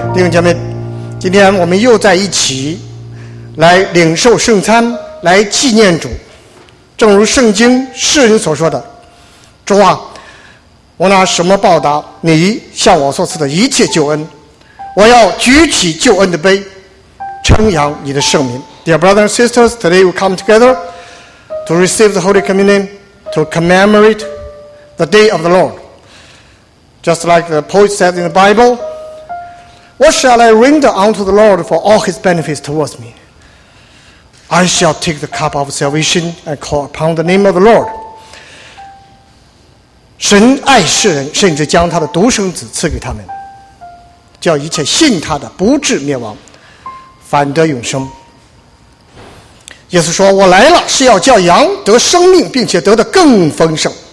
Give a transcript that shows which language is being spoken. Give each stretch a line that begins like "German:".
Chinese: 姐妹，今天我们又在一起来领受圣餐，来纪念主。正如圣经世人所说的，主啊，我拿什么报答你向我所赐的一切救恩？我要举起救恩的杯，称扬你的圣名。
English: Dear brothers and sisters, today we come together to receive the Holy Communion to commemorate the day of the Lord. Just like the poet said in the BibleWhat shall I render unto the Lord for all his benefits towards me? I shall take the cup of salvation and call upon the name of the Lord.
Chinese: 神爱世人，甚至将他的独生子赐给他们，叫一切信他的不至灭亡，反得永生。耶稣说，我来了是要叫羊得生命，并且得的更丰盛。